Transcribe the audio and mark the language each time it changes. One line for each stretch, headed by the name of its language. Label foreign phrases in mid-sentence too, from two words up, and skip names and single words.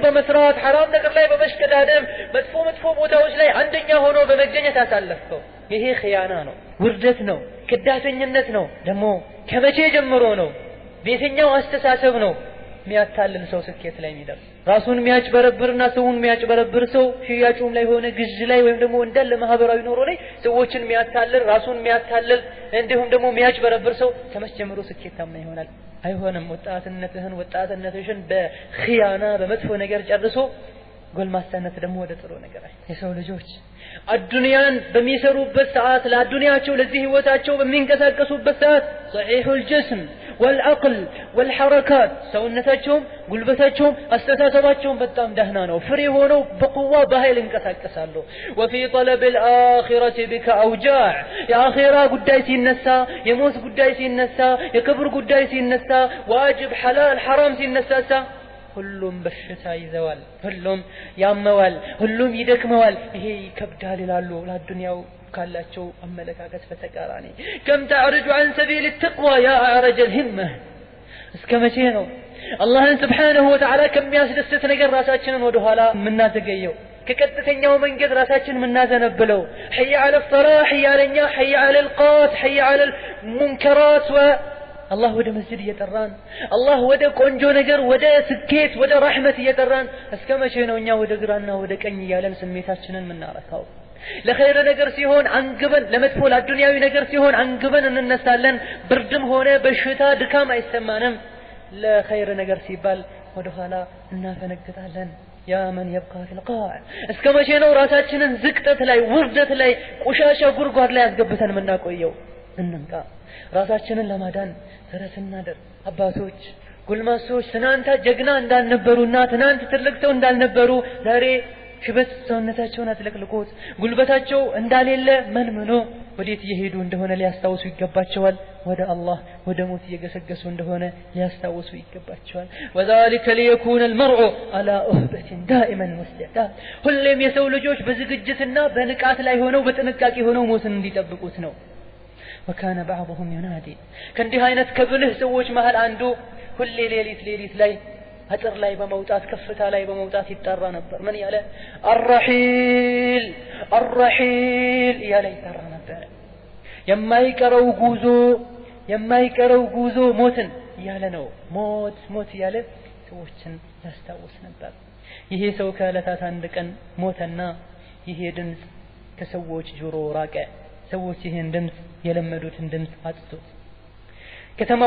Amharic: በመስራት حرام ነገር ላይ በመሽቀዳደም መጥፎ ቦታዎች ላይ አንደኛ ሆኖ በመገኘት አሳለፈው ይሄ ኺያና ነው ውርደት ነው ከዳተኝነት ነው ደግሞ ከመቼ ጀምሮ ነው በየትኛው አስተሳሰብ ነው የሚያታልል ሰው ስኬት ላይ የሚደርስ ራሱን የሚያጭበረብርና ሰውን የሚያጭበረብር ሰው ሽያጩም ላይ ሆነ ግዥ ላይ ወይም ደግሞ እንዳለ ማህበራዊ ኑሮ ላይ ሰዎችን የሚያታልል ራሱን የሚያታልል እንዲሁም ደግሞ የሚያጭበረብር ሰው ከመቼ ጀምሮ ስኬታማ ይሆናል አይሆንም ወጣትነትሽን በኺያና በመጥፎ ነገር ጨርሶ ጎልማሳነት ደግሞ ወደ ጥሩ ነገር የሰው ልጆች አዱንያን በሚሰሩበት ሰዓት ለአዱንያቸው ለዚህ ህይወታቸው በሚንቀሳቀሱበት ሰዓት
Arabic: صحيح الجسم والعقل والحركات
Amharic: ሰውነታቸውም ጉልበታቸውም አስተሳሰባቸውም በጣም ደህና ነው ፍሬ ሆነው በቁዋ በኃይል እንቀሳቀሳሉ
Arabic: وفي طلب الاخره بك اوجاع
Amharic: የአኺራ ጉዳይ ሲነሳ የሞት ጉዳይ ሲነሳ የክብር ጉዳይ ሲነሳ ዋጅብ ሐላል ሐራም ሲነሳሳ ሁሉም በሽታ ይዘዋል ሁሉም ያመዋል ሁሉም ይደክመዋል ይሄ ይከብዳል ይላሉ ለዱንያው ካላቸው አመለካከት በተቃራኒ
Arabic: كم تعرج عن سبيل التقوى يا اعرج الهمه
Amharic: እስከመቼ ነው አላህን
Arabic: سبحانه وتعالى
Amharic: ከሚያስደስት ነገር ራሳችንን ወደ ኋላ ምናዘገየው ከቀጥተኛው መንገድ ራሳችንን ምናዘነብለው
Arabic: حي على الصلاح حي على النجاح حي على القات حي على المنكرات الله
Amharic: ወደ መስጂድ እየጠራን الله ወደ ቆንጆ ነገር ወደ ስኬት ወደ ረህመት እየጠራን እስከመቼ ነው እኛ ወደ ግራና ወደ ቀኝ ያለን ስሜታችንን ምናረካው ለኸይር ነገር ሲሆን አንግበን ለመጥፎ ለዱንያዊ ነገር ሲሆን አንግበን እንነሳለን ብርድም ሆነ በሽታ ድካም አይሰማንም ለኸይር ነገር ሲባል ወደ ኋላ እናፈነግጣለን
Arabic: يا من يبقى في القاع
Amharic: እስከመቼ ነው ራሳችንን ዝቅጠት ላይ ውርደት ላይ ቆሻሻ ጉርጓድ ላይ ያስገብተን ምናቆየው እንንቃ ራሳችንን ለማዳን ጥረት እናድርግ አባቶች ጉልማሶች ትናንት ጀግና እንዳልነበሩና ትናንት ትልቅ ሰው እንዳልነበሩ ዛሬ ሽበት ሰውነታቸውን አጥለቅልቆት ጉልበታቸው እንዳሌለ መንምኖ ወዴት እየሄዱ እንደሆነ ሊያስታውሱ ይገባቸዋል ወደ አላህ ወደ ሞት እየገሰገሱ እንደሆነ ሊያስታውሱ ይገባቸዋል
Arabic: وذلك ليكون المرء على أهبة دائما واستعداد
Amharic: ሁሌም የሰው ልጆች በዝግጅትና በንቃት ላይ ሆነው በጥንቃቄ ሆነው ሞትን እንዲጠብቁት ነው
Arabic: وكان بعضهم ينادي
Amharic: ከእንዲህ አይነት ከብልህ ሰዎች መሃል አንዱ ሁሌ ሌሊት ላይ አጥር ላይ በመውጣት ከፍታ ላይ በመውጣት ይጣራ ነበር ምን ያለ الرحيل ያለ ይጣራ ነበር የማይቀረው ጉዞ ሞትን ያለ ነው ሞት ያለ ሰዎችን ያስታውስ ነበር ይሄ ሰው ከዕለታት አንድ ቀን ሞተና ይሄ ድምጽ ከሰዎች ጆሮ ራቀ ሰዎች ይሄን ድምጽ የለመዱትን ድምጽ አጥቶት ከተማው